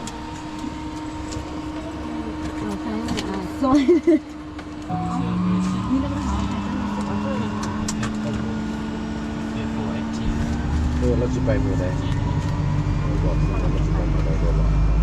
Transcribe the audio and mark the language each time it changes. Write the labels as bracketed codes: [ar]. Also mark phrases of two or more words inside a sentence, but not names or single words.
[zh] 我看一下啊，所以你那个好像还真的是 [th] เราจะไปเมื่อไหร่เราบอกเราจะไปเมื่อไหร่ก็บอก